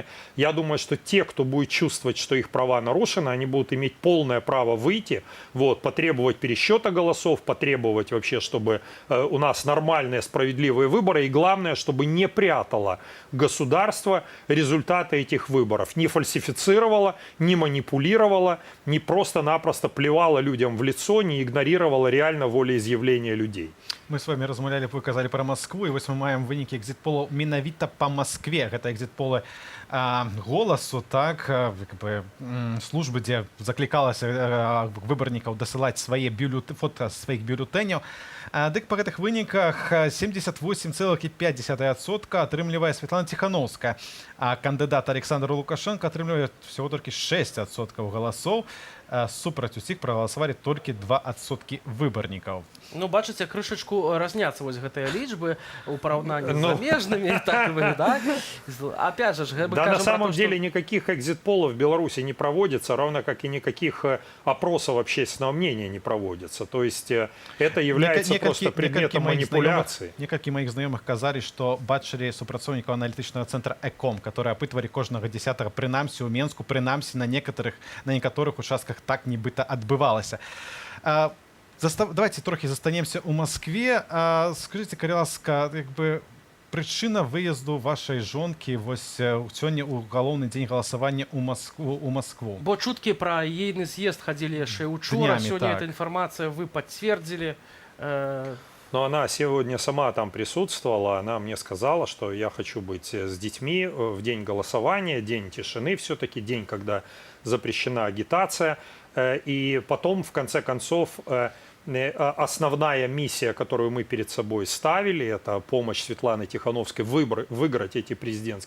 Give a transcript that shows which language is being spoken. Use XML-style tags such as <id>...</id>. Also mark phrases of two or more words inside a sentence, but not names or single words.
<ru>Я думаю, что те, кто будет чувствовать, что их права нарушены, они будут иметь полное право выйти, вот, потребовать пересчета голосов, потребовать вообще, чтобы у нас нормальные, справедливые выборы, и главное, чтобы не прятало государство результаты этих выборов, не фальсифицировало, не манипулировало, не просто-напросто плевало людям в лицо, не игнорировало реально волеизъявления людей.</ru> <be>Мы с вами размаўлялі, вы казалі про Москву, і вось мы маем вынікі экзит-полаў менавіта по Москве. Гэта экзит-полы голосу, так, службы, дзе заклікалася выбарнікаў дасылаць свае фото сваіх бюлетэняў. Дык па гэтых выніках 78,5% атрымлівае Светлана Тихановская, а кандыдат Александр Лукашенко атрымлівае всего толькі 6% галасоў. Супраць усіх прагаласавалі толькі 2% выбарнікаў. Ну, бачыце, крышачку разняцца вось гэтыя лічбы ў параўнанні з замежнымі,</be> <ru>так вы, да? Опять же, мы да, на самом деле никаких экзит-полов в Беларуси не проводится, равно как и никаких опросов общественного мнения не проводится. То есть это является просто предметом манипуляции.</ru> <be>Некалькі</be> <ru>моих знакомых казали, что</ru> <be>бачили супрацоўнікаў аналітычнага центра ЭКОМ,</be> <ru>которые опытывали</ru> <be>кожнага 10-го, прынамсі у Менску, прынамсі</be> <ru>на некоторых участках</ru> <be>так нібыта адбывалася. Давайте трохи застанемся у Москве. Скажите, калі ласка, прычына выезду вашай жонкі вось сёння ў галоўны дзень галасавання ў Москву? Бо чуткі пра ейны з'езд хадзілі яшчэ учора, сёння</be> <ru>эта информация вы подтвердили. Но она сегодня сама там присутствовала, она мне сказала, что я хочу быть с детьми в день голосования, день тишины все-таки, день, когда запрещена агитация. И потом, в конце концов, основная миссия, которую мы перед собой ставили, это помощь Светлане Тихановской выиграть эти президентские выборы.</ru>